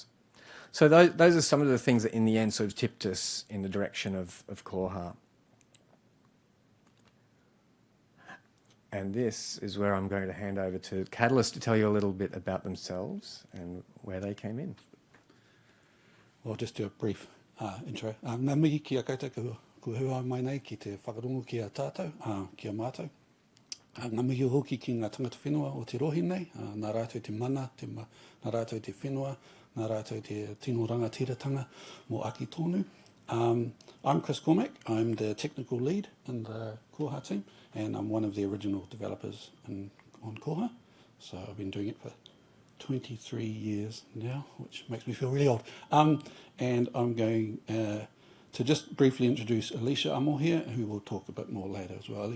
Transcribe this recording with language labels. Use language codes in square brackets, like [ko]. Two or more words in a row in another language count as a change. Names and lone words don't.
[en] So those are some of the things that in the end sort of tipped us in the direction of Koha. And this is where I'm going to hand over to Catalyst to tell you a little bit about themselves and where they came in. I'll just do a brief intro. [mi] Ngā mihi ki a koutou ku hua mai nei ki te whakarongo ki a tātou, ki a mātou. Ngā mihi hoki ki ngā tangata whenua o te rohi nei, nā rātou te mana, nā rātou te whenua, nā rātou te tino rangatiratanga mō aki tonu. [en] I'm Chris Cormack. I'm the technical lead in the Koha team, and I'm one of the original developers on Koha. So I've been doing it for 23 years now, which makes me feel really old. And I'm going to just briefly introduce Alicia Amo here, who will talk a bit more later as well.